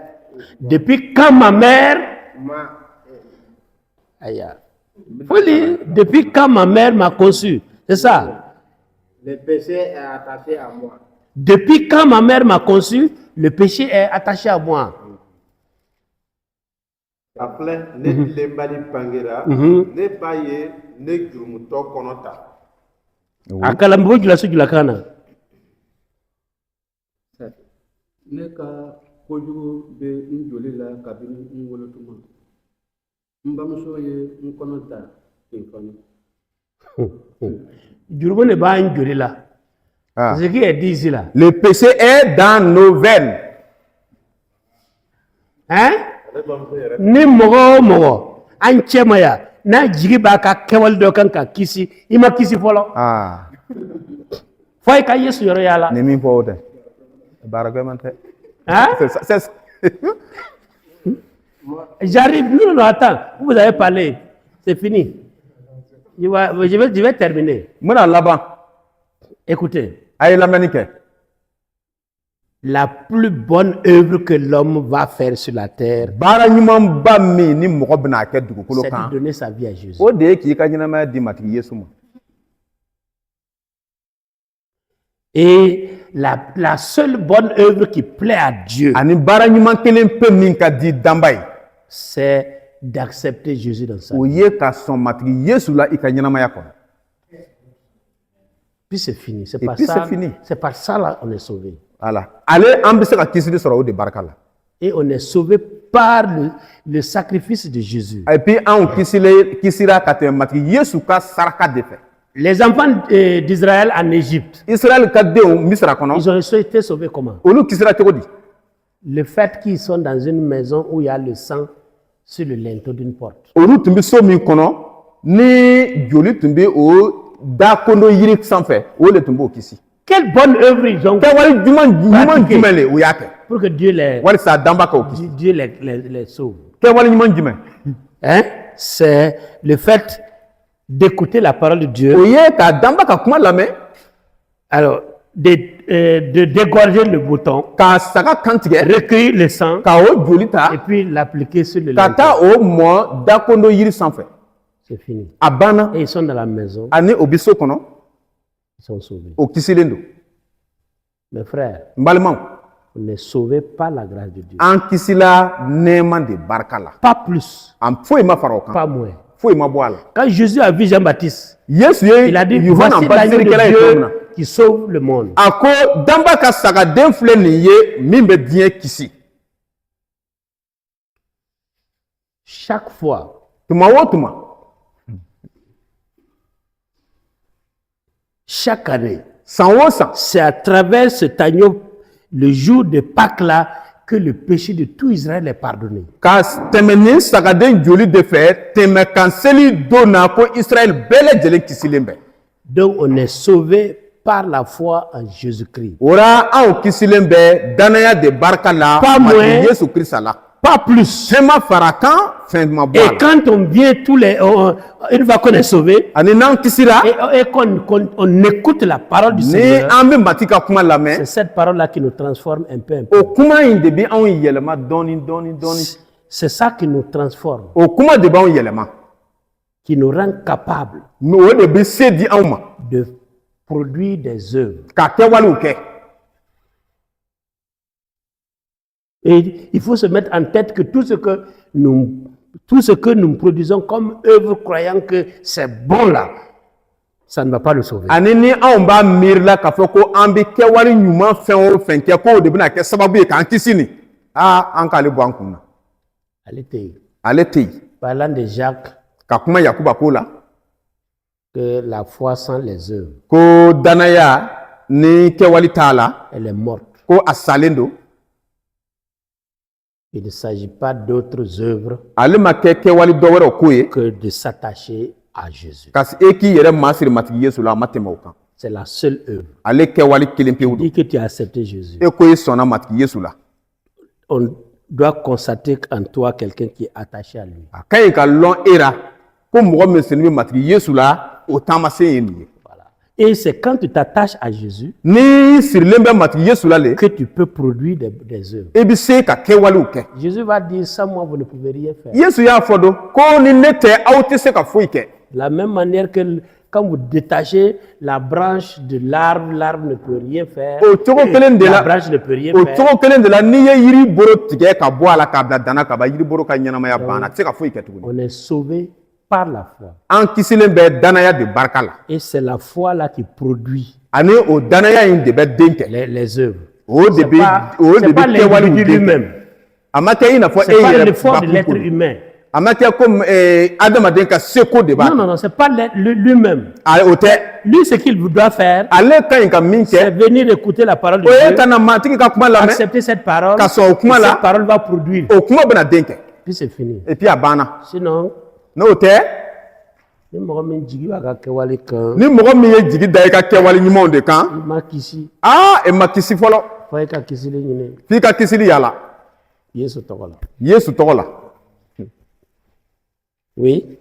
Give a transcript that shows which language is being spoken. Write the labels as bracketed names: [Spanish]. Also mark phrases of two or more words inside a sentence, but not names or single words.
[French] Depuis quand ma mère, m'a aïe, faut lire. Depuis quand ma mère m'a conçu, c'est ça. le péché est attaché à moi. Depuis quand ma mère m'a conçu, le péché est attaché à moi. [Bambara] A filɛ ne tilenbali bangera ne ba ye ne jurumutɔ kɔnɔ ta. Akalambo jula su jula kana. Ne ka kojugu bɛ n joli la kabini n wolotuma n bamuso ye n kɔnɔ ta ten fana. Jurumu ne b'a joli la. [French] Ce qui est dit ici là. Le péché est dans nos veines. Hein? [Bambara] Ni mɔgɔ o mɔgɔ an cɛ ma ya n'a jigi b'a ka kɛwale dɔ kan ka kisi i ma kisi fɔlɔ. Fo i ka Yesu yɔrɔ y'a la. Ni min fɔ o tɛ. Baarakɛman tɛ. [French] Hein? C'est J'arrive. Non, attends. Vous avez parlé. C'est fini. Je vais terminer. [Bambara] N bɛna laban. [French] Écoutez. [Bambara] A ye lamɛnni kɛ. [French] La plus bonne œuvre que l'homme va faire sur la terre, [Bambara] Baara ɲumanba min ni mɔgɔ bɛna kɛ dugukolo [French] c'est de [Bambara] kan [French] donner sa vie à Jésus. [Bambara] o de ye k'i ka ɲɛnamaya di matigi Yesu ma. [French] Et la seule bonne œuvre qui plaît à Dieu, [Bambara] Ani baara ɲuman kelen pe min ka di danba ye [French] c'est d'accepter Jésus dans sa [Bambara] o [French] vie. [Bambara] ye ka sɔn matigi Yesu la i ka ɲɛnamaya kɔnɔ. [French] Puis c'est fini. C'est Et par puis ça, c'est fini. c'est par ça là on est sauvé. Voilà. [Bambara] Ale an bɛ se ka kisili sɔrɔ o de barika la. [French] Et on est sauvé par le sacrifice de Jésus. Et puis [Bambara] anw kisira ka tɛmɛ matigi Yesu ka saraka de fɛ. [French] Les enfants d'Israël en Égypte, [Bambara] Israël ka denw Misra kɔnɔ [French] ils ont été sauvés comment? [Bambara] olu kisira cogo di? [French] Le fait qu'ils sont dans une maison où il y a le sang sur le linteau d'une porte. [Bambara] Olu tun bɛ so min kɔnɔ ni joli tun bɛ o da kondo yiri sanfɛ o de tun b'o kisi. [French] Quelle bonne œuvre ils ont [Bambara] Kɛwale ɲuman jumɛn le u y'a kɛ? [French] pour que Dieu les, [Bambara] Walisa danba k'o kisi. [French] Dieu les sauve. [Bambara] Kɛwale ɲuman jumɛn? [French] Hein? C'est le fait d'écouter la parole de Dieu. [Bambara] O ye ka danba ka kuma lamɛn. [French] Alors, de dégorger le bouton, [Bambara] Ka saga kan tigɛ. [French] recueillir le sang [Bambara] Ka o joli ta. [French] et puis l'appliquer sur le [Bambara] Ka [French] linteau. [Bambara] taa o mɔ da kondo yiri sanfɛ. [French] C'est fini. [Bambara] A banna [French] Et ils sont dans la maison, [Bambara] ani o bɛ so kɔnɔ [French] ils sont sauvés. [Bambara] o kisilen don. [French] Mes frères, [Bambara] N balimaw [French] on n'est sauvés par la grâce de Dieu. [Bambara] an kisila nɛɛma de barika la. [French] Pas plus, [Bambara] An foyi ma fara o kan. [French] pas moins. [Bambara] Foyi ma bɔ a la. [French] Quand Jésus a vu Jean-Baptiste, [Bambara] Yesu ye [French] il a dit, [Bambara] Yohana [French] voici l'agneau [Bambara] baptiselikɛla ye [French] de [Bambara] cogo min na. [French] Dieu qui sauve le monde. [Bambara] A ko danba ka sagaden filɛ nin ye min bɛ diɲɛ kisi. [French] Chaque fois, [Bambara] Tuma o tuma [French] chaque année, [Bambara] san o san [French] c'est à travers cet agneau, le jour de Pâques là, que le péché de tout Israël est pardonné. [Bambara] ka tɛmɛ nin sagaden joli de fɛ tɛmɛ kan seli don na ko Israël bɛɛ lajɛlen kisilen bɛ. [French] Donc on est sauvé par la foi en Jésus-Christ. [Bambara] O la anw kisilen bɛ danaya de barika la [French] Pas [Bambara] Mati [French] moins. [Bambara] Yesu Kirisa la. [French] Pas plus. [Bambara] Fɛn ma fara kan fɛn ma bɔ a [French] Et [Bambara] la. [French] quand on vient une fois qu'on est sauvé, [Bambara] Ani n'an kisira [French] et qu'on écoute la parole du [Bambara] ni [French] Seigneur, [Bambara] an bɛ Mati ka kuma [French] c'est [Bambara] lamɛn [French] cette parole-là qui nous transforme un peu, un peu. [Bambara] o kuma in de bɛ anw yɛlɛma dɔɔni dɔɔni dɔɔni. [French] C'est ça qui nous transforme, [Bambara] O kuma de b'anw yɛlɛma. [French] qui nous rend capables [Bambara] O de bɛ se di anw ma [French] de produire des œuvres. [Bambara] ka kɛwalew kɛ. [French] Et il faut se mettre en tête que tout ce que nous produisons comme œuvre, croyant que c'est bon là, ça ne va pas le sauver. [Bambara] Ani ni anw b'a miiri la k'a fɔ ko an bɛ kɛwale ɲuman fɛn o fɛn kɛ k'o de bɛna kɛ sababu ye k'an kisi nin an k'ale bɔ an kun na. [French] Allez, t'es- [Bambara] Ale tɛ yen [French] Parlant de Jacques, [Bambara] ka kuma Yakuba ko la [French] que la foi sans les œuvres, [Bambara] ko danaya ni kɛwale t'a la [French] elle est morte. [Bambara] ko a salen don. [French] Il ne s'agit pas d'autres œuvres [Bambara] Ale ma kɛ kɛwale dɔ wɛrɛw ko ye [French] que de s'attacher à Jésus. [Bambara] ka e k'i yɛrɛ masiri matigi Yesu la a ma tɛmɛ o kan. [French] C'est la seule œuvre. [Bambara] Ale kɛwale kelen pewu don. [French] Dis que tu as accepté Jésus. [Bambara] E ko i sɔnna matigi Yesu la. [French] On doit constater en toi quelqu'un qui est attaché à lui. [Bambara] A ka ɲi ka lɔn e la ko mɔgɔ min sini bɛ matigi Yesu la o taamasen ye nin ye. [French] Voilà. Et c'est quand tu t'attaches à Jésus [Bambara] Ni sirilen bɛ matigi Yesu la le [French] que tu peux produire des œuvres. [Bambara] e bɛ se ka kɛwalew kɛ. [French] Jésus va dire, sans moi, vous ne pouvez rien faire. [Bambara] Yesu y'a fɔ don ko ni ne tɛ aw tɛ se ka foyi kɛ. [French] De la même manière que quand vous détachez la branche de l'arbre, l'arbre ne peut rien faire. [Bambara] O cogo kelen de [French] La [Bambara] la [French] branche ne peut rien [Bambara] o [French] faire. [Bambara] cogo kelen de la n'i ye yiri bolo tigɛ ka bɔ a la k'a bila dana ka ban yiri bolo ka ɲɛnamaya banna a tɛ se ka foyi kɛ tuguni. [French] On est sauvé par la foi. [Bambara] An kisilen bɛ danaya de barika la [French] Et c'est la foi là qui produit [Bambara] ani o danaya in de bɛ den kɛ. [French] les œuvres. [Bambara] O de [French] C'est [Bambara] bɛ [French] pas, [Bambara] o de [French] c'est pas [Bambara] bɛ kɛwalew [French] l'individu [Bambara] den kɛ. [French] lui-même. [Bambara] A ma kɛ i n'a fɔ e [French] C'est pas [Bambara] yɛrɛ [French] l'effort de [Bambara] bakun [French] l'être [Bambara] bolo. [French] humain. [Bambara] A ma kɛ comme adamaden ka seko de b'a [French] Non, non, non, c'est pas lui-même. [Bambara] o tɛ [French] Lui, ce qu'il doit faire, [Bambara] ale ka ɲi ka min [French] c'est [Bambara] kɛ [French] venir écouter la parole de [Bambara] o ye [French] Dieu, [Bambara] ka na matigi ka kuma lamɛn [French] accepter cette parole, [Bambara] ka sɔn o kuma [French] et [Bambara] la [French] cette parole va produire. [Bambara] o kuma bɛna den kɛ [French] Puis c'est fini. et puis [Bambara] a banna [French] Sinon, [Bambara] n'o tɛ ni mɔgɔ min jigi b'a ka kɛwale kan, ni mɔgɔ min ye jigi da i ka kɛwale ɲumanw de kan i ma kisi, e ma kisi fɔlɔ fɔ i ka kisili ɲini f'i ka kisili yala Yesu tɔgɔ la. Yesu tɔgɔ la. [French] Oui,